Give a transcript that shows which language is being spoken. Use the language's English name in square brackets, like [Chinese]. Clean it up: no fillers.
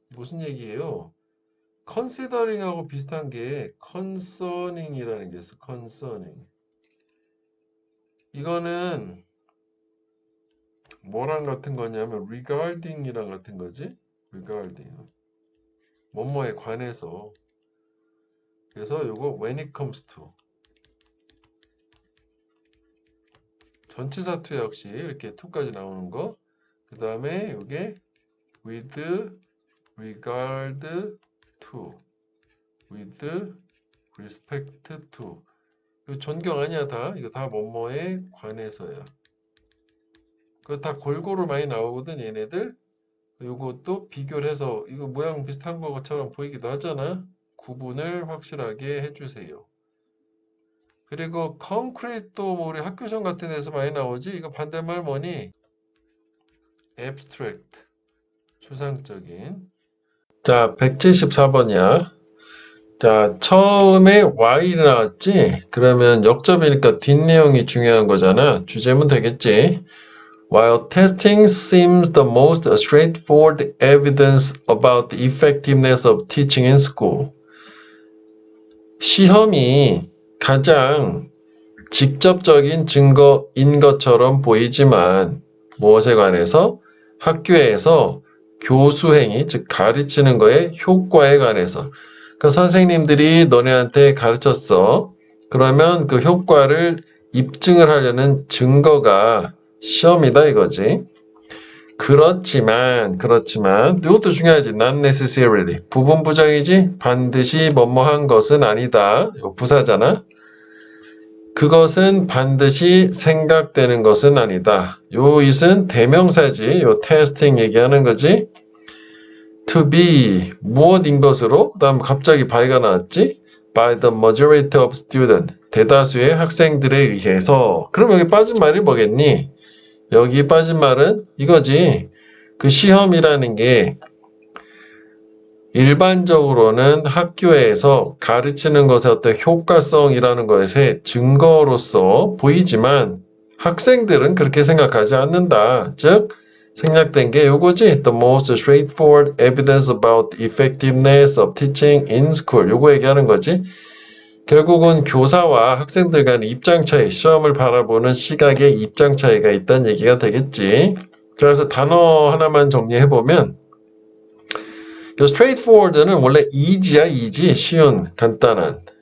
[Korean] 무슨 얘기예요? 컨시더링하고 비슷한 게 컨서닝이라는 게 있어. 컨서닝. 이거는 뭐랑 같은 거냐면 regarding이랑 같은 거지. regarding. 뭐뭐에 관해서. 그래서 요거 [English] when it comes to. [Korean] 전치사 to 역시 이렇게 to까지 나오는 거. 그 다음에 요게 [English] with regard to. with respect to. [Korean] 이거 존경 아니야 다. 이거 다 뭐뭐에 관해서야. 그거 다 골고루 많이 나오거든 얘네들. 요것도 비교를 해서 이거 모양 비슷한 것처럼 보이기도 하잖아. 구분을 확실하게 해주세요. 그리고 concrete도 뭐 우리 학교 시험 같은 데서 많이 나오지. 이거 반대말 뭐니? abstract. 추상적인. 자, 174번이야. 자, 처음에 y 나왔지? 그러면 역접이니까 뒷내용이 중요한 거잖아. 주제문 되겠지? [English] While testing seems the most straightforward evidence about the effectiveness of teaching in school. [Korean] 시험이 가장 직접적인 증거인 것처럼 보이지만 무엇에 관해서? 학교에서 교수 행위, 즉 가르치는 거에 효과에 관해서. 그러니까 선생님들이 너네한테 가르쳤어. 그러면 그 효과를 입증을 하려는 증거가 시험이다 이거지. 그렇지만 이것도 중요하지. Not necessarily. 부분 부정이지. 반드시 뭐뭐한 것은 아니다. 이거 부사잖아. 그것은 반드시 생각되는 것은 아니다. 요 it은 대명사지. 요 testing 얘기하는 거지. To be 무엇인 것으로. 그 다음 갑자기 by가 나왔지. [English] By the majority of students. [Korean] 대다수의 학생들에 의해서. 그럼 여기 빠진 말이 뭐겠니? 여기 빠진 말은 이거지. 그 시험이라는 게 일반적으로는 학교에서 가르치는 것의 어떤 효과성이라는 것의 증거로서 보이지만 학생들은 그렇게 생각하지 않는다. 즉 생략된 게 요거지. [English] The most straightforward evidence about the effectiveness of teaching in school. [Korean] 요거 얘기하는 거지. 결국은 교사와 학생들 간의 입장 차이, 시험을 바라보는 시각의 입장 차이가 있다는 얘기가 되겠지. 그래서 단어 하나만 정리해보면 straightforward는 원래 easy야, easy, 쉬운, 간단한.